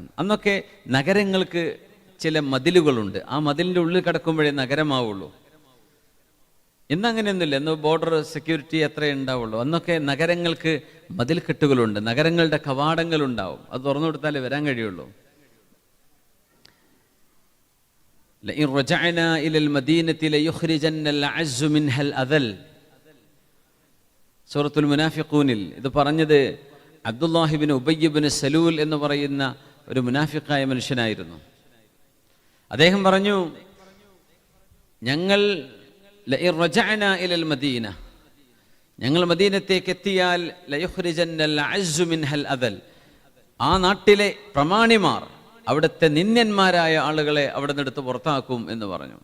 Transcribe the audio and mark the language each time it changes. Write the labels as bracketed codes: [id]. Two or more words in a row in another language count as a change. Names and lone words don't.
[ml] അന്നൊക്കെ നഗരങ്ങൾക്ക് ചില മതിലുകളുണ്ട്. ആ മതിലിൻ്റെ ഉള്ളിൽ കിടക്കുമ്പോഴേ നഗരമാവുള്ളൂ. ഇന്നങ്ങനെയൊന്നുമില്ല. ഇന്ന് [en] border security [ml] അത്രേ ഉണ്ടാവുള്ളൂ. അന്നൊക്കെ നഗരങ്ങൾക്ക് മതിൽക്കെട്ടുകളുണ്ട്, നഗരങ്ങളുടെ കവാടങ്ങളുണ്ടാവും. അത് തുറന്നു കൊടുത്താലേ വരാൻ കഴിയുള്ളൂ. [ar] لئن رجعنا إلى المدينة ليخرجن الأعز منها الأذل [ml] സൂറത്തുൽ മുനാഫിഖൂനിൽ ഇത് പറഞ്ഞത് അബ്ദുല്ലാഹിബിൻ ഉബയ്യബിൻ സലൂൽ എന്ന് പറയുന്ന ഒരു മുനാഫിഖായ മനുഷ്യനായിരുന്നു. അദ്ദേഹം പറഞ്ഞു, ഞങ്ങൾ [ar] لئن رجعنا إلى المدينة, [ml] ഞങ്ങൾ മദീനത്തേക്ക് എത്തിയാൽ [ar] ليخرجن الأعز منها الأذل, [ml] ആ നാട്ടിലെ പ്രമാണിമാർ അവിടുത്തെ നിന്ദ്യന്മാരായ ആളുകളെ അവിടെ നിന്നെടുത്ത് പുറത്താക്കും എന്ന് പറഞ്ഞു.